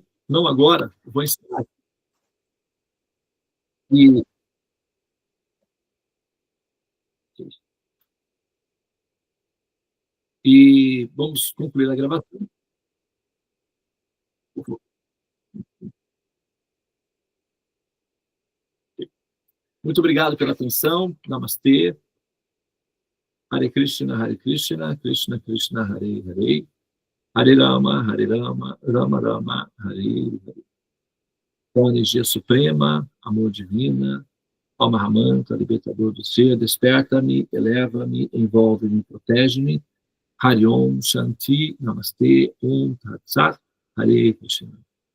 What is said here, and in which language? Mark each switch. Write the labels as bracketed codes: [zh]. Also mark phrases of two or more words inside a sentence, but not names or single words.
[pt] Não agora, eu vou ensinar. E vamos concluir a gravação. Muito obrigado pela atenção. Namastê. [sa] Hare Krishna, Krishna Krishna, Hare Hare. Hare Rama, Rama Rama, Hare Hare. [pt] Com a energia suprema, amor divina, ó Mahamanta, libertador do ser, desperta-me, eleva-me, envolve-me, protege-me. [sa] Hariom, Shanti, Namastê, Om Tat Sat, Hare Krishna.